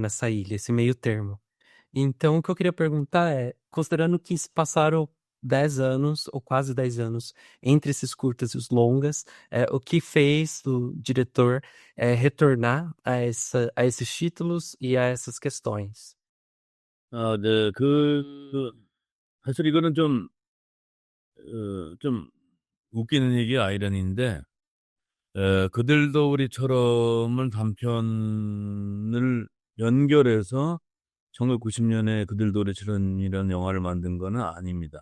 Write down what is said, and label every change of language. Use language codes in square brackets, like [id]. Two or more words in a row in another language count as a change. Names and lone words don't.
[pt] Nessa ilha, esse meio termo. Então, o que eu queria perguntar é, considerando que se passaram 10 anos, ou quase 10 anos, entre esses curtas e os longas, o que fez o diretor retornar a esses títulos e a essas questões? [ko] 아 네. 사실 이거는 좀 웃기는 얘기 아이러니인데 그들도 우리처럼을 단편을 연결해서 1990년에 그들도 우리처럼이라는 영화를 만든 거는 아닙니다.